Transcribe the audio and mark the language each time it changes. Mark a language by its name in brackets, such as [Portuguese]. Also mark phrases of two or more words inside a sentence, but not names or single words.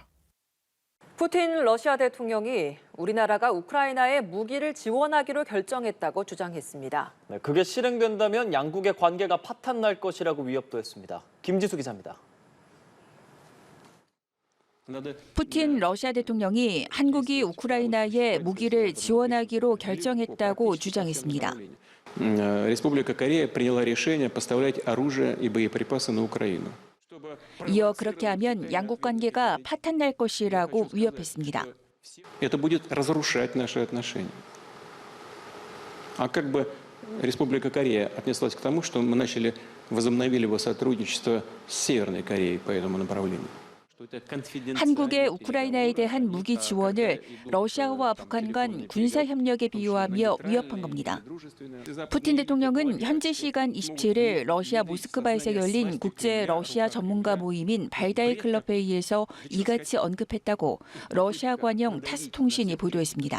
[Korean] 푸틴 러시아 대통령이 우리나라가 우크라이나에 무기를 지원하기로 결정했다고 주장했습니다. 네, 그게 실행된다면 양국의 관계가 파탄날 것이라고 위협도 했습니다. 김지수 기자입니다. 푸틴 러시아 대통령이 한국이 우크라이나에 무기를 지원하기로 결정했다고 주장했습니다. [Russian] Республика Корея приняла решение поставлять оружие и боеприпасы на Украину. [Korean] 이어 그렇게 하면 양국 관계가 파탄날 것이라고 위협했습니다. [Russian] Это будет разрушать наши отношения. А как бы Республика Корея отнеслась к тому, что мы возобновили его сотрудничество с Северной Кореей по этому направлению? [Korean] 한국의 우크라이나에 대한 무기 지원을 러시아와 북한 간 군사 협력에 비유하며 위협한 겁니다. 푸틴 대통령은 현지 시간 27일 러시아 모스크바에서 열린 국제 러시아 전문가 모임인 발다이 클럽 회의에서 이같이 언급했다고 러시아 관영 타스 통신이 보도했습니다.